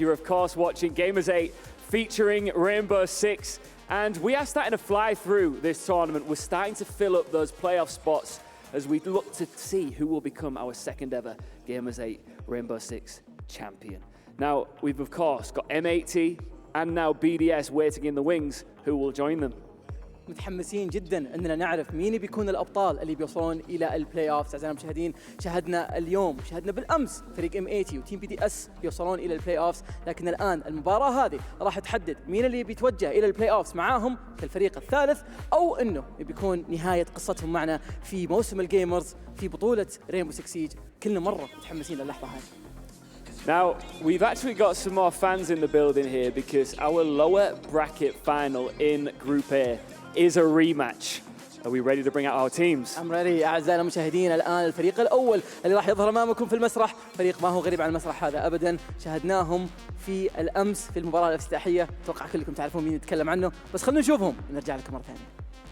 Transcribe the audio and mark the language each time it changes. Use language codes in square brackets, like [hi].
[en] You're of course watching Gamers8 featuring Rainbow Six, and we are starting to fly through this tournament. We're starting to fill up those playoff spots as we look to see who will become our second ever Gamers8 Rainbow Six champion. Now, we've of course got M80 and now BDS waiting in the wings. Who will join them? [ar] متحمسين جدا اننا نعرف مين بيكون الابطال اللي بيوصلون الى البلاي اوف. اعزائنا المشاهدين، شاهدنا اليوم وشاهدنا بالامس فريق M80 وتيم BDS بيوصلون الى البلاي اوف، لكن الان المباراه هذه راح تحدد مين اللي بيتوجه الى البلاي اوف معاهم كالفريق الثالث، او انه بيكون نهايه قصتهم معنا في موسم الجيمرز في بطوله رينبو 6 سيج. كلنا مره متحمسين للحظه هذه. [en] Now, we've actually got some more fans in the building here because our lower bracket final in Group A is a rematch. Are we ready to bring out our teams? I'm ready. [ar] أعزائنا المشاهدين، الآن الفريق الأول اللي راح يظهر أمامكم في المسرح فريق ما هو غريب عن المسرح هذا أبداً. شاهدناهم في الأمس في المباراة الافتتاحية، أتوقع كلكم تعرفون مين نتكلم عنه، بس خلونا نشوفهم ونرجع لكم مرة ثانية.